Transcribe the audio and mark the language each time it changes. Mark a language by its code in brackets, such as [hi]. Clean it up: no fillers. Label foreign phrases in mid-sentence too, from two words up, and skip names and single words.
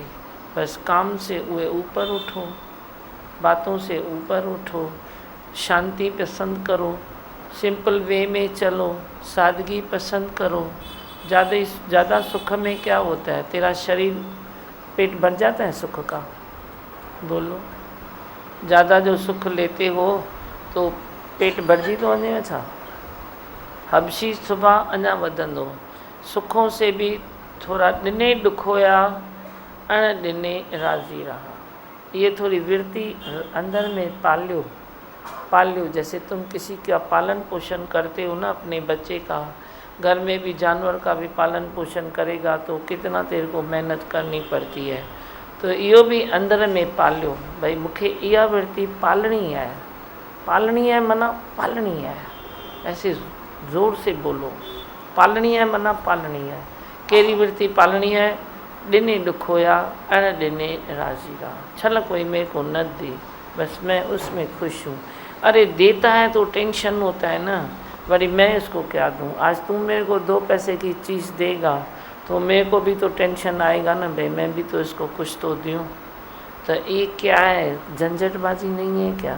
[hi] बस काम से वे ऊपर उठो, बातों से ऊपर उठो, शांति पसंद करो, [en] simple way [hi] में चलो, सादगी पसंद करो। ज़्यादा सुख में क्या होता है, तेरा शरीर पेट भर जाता है सुख का, बोलो। [sd] ज़्यादा जो सुख लेते हो तो पेट भरजी तो वञे छा। हबशी सुबह अञा वधंदो, [hi] सुखों से भी थोड़ा [sd] ॾिने ॾुखोया अण ॾिने राज़ी रहा। [hi] ये थोड़ी वृत्ति अंदर में पाल्यो। जैसे तुम किसी का पालन पोषण करते हो ना, अपने बच्चे का, घर में भी जानवर का भी पालन पोषण करेगा तो कितना तेरे को मेहनत करनी पड़ती है। [sd] तो इहो भी अंदर में पालियो, भाई मूंखे इहा वृत्ति पालनी है माना पालनी है। [hi] ऐसे ज़ोर से बोलो, पालनी है माना पालनी है। [sd] कहिड़ी वृत्ति पालनी है, ॾिने ॾुखोया अण ॾिने राज़ी रहा। [hi] छल कोई मेरे को न दे, बस मैं उसमें खुश हूँ। अरे देता है तो टेंशन होता है ना, वरी मैं इसको क्या दूँ। आज तू मेरे को 2 पैसे की चीज़ देगा तो मेरे को भी तो टेंशन आएगा ना, भाई मैं भी तो इसको कुछ तो दूँ। तो ये क्या है, झंझटबाजी नहीं है क्या।